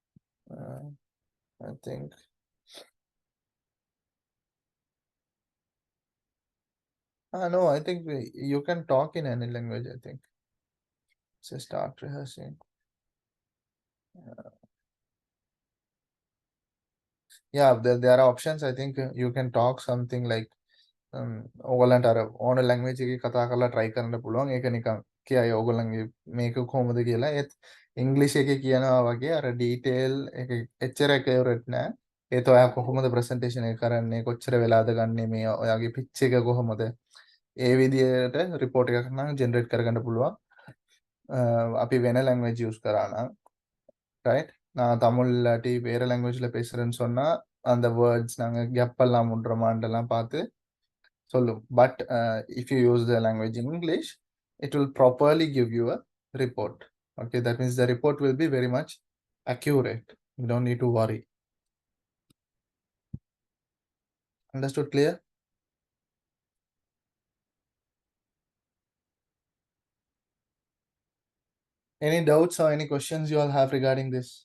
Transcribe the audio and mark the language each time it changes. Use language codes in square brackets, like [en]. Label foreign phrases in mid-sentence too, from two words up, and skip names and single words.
[en] I think no, I think you can talk in any language. I think. So start rehearsing. Yeah, there are options. I think you can talk something like [si] ඕගොල්ලන්ට අර ඕන language එකේ කතා කරලා try කරන්න පුළුවන්. ඒක නිකන් කියයි ඕගොල්ලන්ගේ මේක කොහොමද කියලා. ඒත් ඉංග්‍රීසි එකේ කියනවා වගේ අර detail එක එච්චර accurate නෑ. ඒත් ඔයා කොහොමද presentation එක කරන්නේ, කොච්චර වෙලාද ගන්නෙ, මේ ඔයාගේ pitch එක කොහොමද, ඒ විදියට report එකක් නම් generate කරගන්න පුළුවන්. අපි වෙන [en] language use [si] කරා නම්, right? [ta] நான் தமிழ் இல்லாட்டி வேற லாங்குவேஜ்ல பேசுறேன்னு சொன்னா அந்த வேர்ட்ஸ் நாங்க கெப்பெல்லாம் முடுறோமான்லாம் பார்த்து [en] So look, but if you use the language in English, it will properly give you a report. Okay, that means the report will be very much accurate. You don't need to worry. Understood? Clear? Any doubts or any questions you all have regarding this?